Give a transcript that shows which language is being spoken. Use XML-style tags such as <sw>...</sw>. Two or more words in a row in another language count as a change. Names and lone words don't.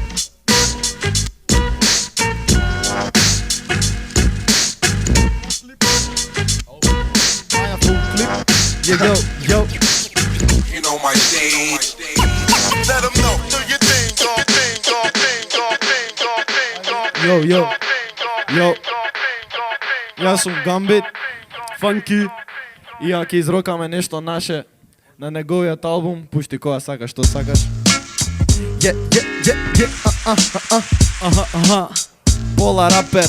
<en>Yo. You know my stage. Let them know. Do your thing, Yo.</en> <mk>Јас сум Гамбит, Фанки, и ја ќе изрокаме нешто наше на неговиот албум Пушти која сакаш, што сакаш. Пола рапер.</mk>